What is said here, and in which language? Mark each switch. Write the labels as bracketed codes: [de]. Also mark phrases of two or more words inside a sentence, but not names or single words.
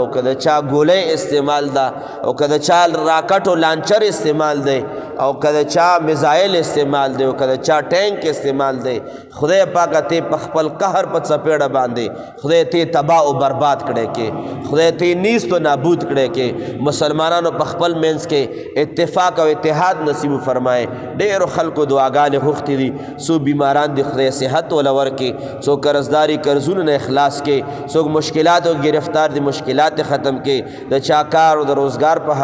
[ps] که د چا ګولۍ استعمال ده او که د چا راکټ او لانچر استعمال دی او که د چا میزایل استعمال دی او که د چا ټینک استعمال دی خدای پاک ته په خپل قهر په څپېړه باندې خدای ته تباه او برباد کړی کې خدای ته نیست و نابود کړی کې مسلمانانو په خپل منځ کې اتفاق او اتحاد نصیب فرمایي ډېرو خلکو دعاګانې غوښتې دي څو بیماران دي خدای صحت وله ورکړي څوک قرضداري قرضونو نه اخلاص کې څوک مشکلات او گرفتار دي مشکلات ختم کې د چا کار او د روزګار په